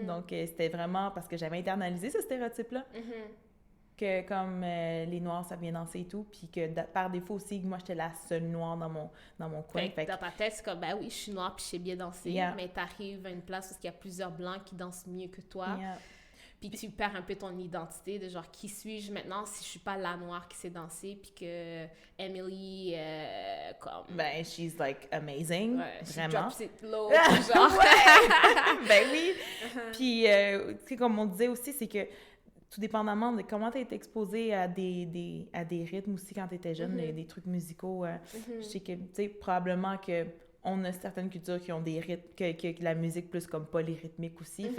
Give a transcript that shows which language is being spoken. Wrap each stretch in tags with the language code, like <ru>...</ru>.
<fr>Donc, c'était vraiment parce que j'avais internalisé ce stéréotype-là, que comme les Noirs, ça vient danser et tout, puis que par défaut aussi, moi, j'étais la seule Noire dans mon coin. Fait que dans ta tête, c'est comme, ben oui, je suis Noire, puis je sais bien danser, mais t'arrives à une place où il y a plusieurs Blancs qui dansent mieux que toi. Puis tu perds un peu ton identité de genre, qui suis-je maintenant si je suis pas la Noire qui sait danser, puis que Emily, comme...</fr> <en>Ben, she's like amazing, vraiment. She drops it low, genre.</en> <fr>Ben oui. Puis, tu sais, comme on disait aussi, c'est que tout dépendamment de comment tu été exposé à des rythmes aussi quand tu étais jeune, des trucs musicaux, je sais que, tu sais, probablement que on a certaines cultures qui ont des rythmes, que la musique plus comme polyrythmique aussi.</fr>